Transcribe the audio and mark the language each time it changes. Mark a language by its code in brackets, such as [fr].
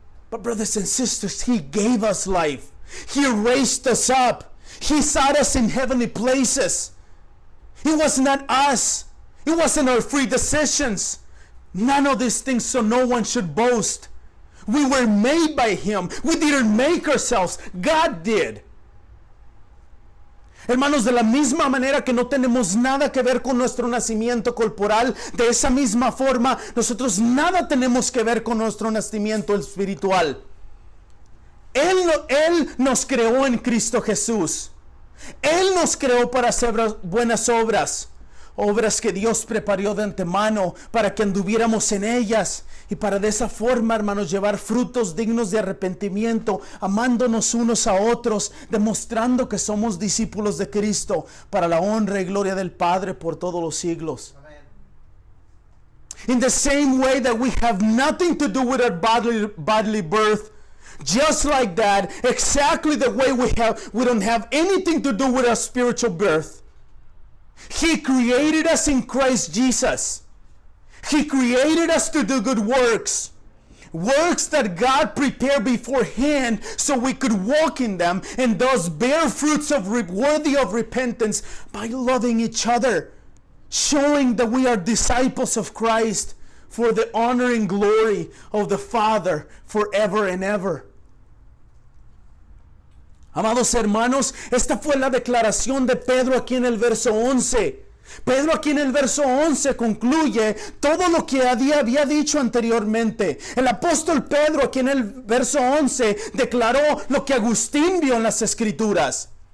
[en] But brothers and sisters, He gave us life. He raised us up. He sat us in heavenly places. It was not us. It wasn't our free decisions. None of these things, so no one should boast. We were made by Him. We didn't make ourselves. God did. [es] Hermanos, de la misma manera que no tenemos nada que ver con nuestro nacimiento corporal, de esa misma forma, nosotros nada tenemos que ver con nuestro nacimiento espiritual. Él nos creó en Cristo Jesús. Él nos creó para hacer buenas obras. Obras que Dios preparó de antemano para que anduviéramos en ellas y para de esa forma, hermanos, llevar frutos dignos de arrepentimiento, amándonos unos a otros, demostrando que somos discípulos de Cristo para la honra y gloria del Padre por todos los siglos. [en] In the same way that we have nothing to do with our bodily birth, just like that, exactly the way we don't have anything to do with our spiritual birth. He created us in Christ Jesus. He created us to do good works. Works that God prepared beforehand so we could walk in them and thus bear fruits worthy of repentance by loving each other, showing that we are disciples of Christ for the honor and glory of the Father forever and ever. [es] Amados hermanos, esta fue la declaración de Pedro aquí en el verso 11. Pedro aquí en el verso 11 concluye todo lo que había dicho anteriormente. El apóstol Pedro aquí en el verso 11 declaró lo que Agustín vio en las Escrituras.